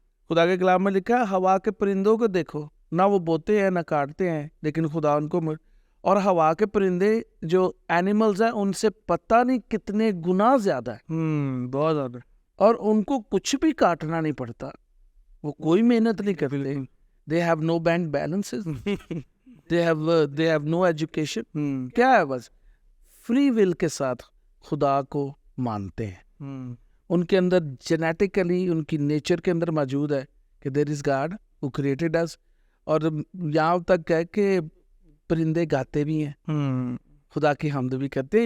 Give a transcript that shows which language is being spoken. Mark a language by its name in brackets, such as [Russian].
[Urdu] خدا کے کلام میں لکھا ہے ہوا کے پرندوں کو دیکھو, نہ وہ بوتے ہیں نہ کاٹتے ہیں, لیکن خدا ان کو اور ہوا کے پرندے جو اینیملز ہیں ان سے پتہ نہیں کتنے گنا زیادہ ہے, بہت زیادہ, اور ان کو کچھ بھی کاٹنا نہیں پڑتا, وہ کوئی محنت نہیں کرتے. [English] they have no bank balances, they have no education. [Urdu] کیا ہے, بس فری ول کے ساتھ خدا کو مانتے ہیں. ان کے اندر جینیٹیکلی ان کی نیچر کے اندر موجود ہے کہ [English] there is God who created us. [Urdu] اور یہاں تک ہے کہ پرندے گاتے بھی ہیں, خدا کی حمد بھی کرتے ہیں.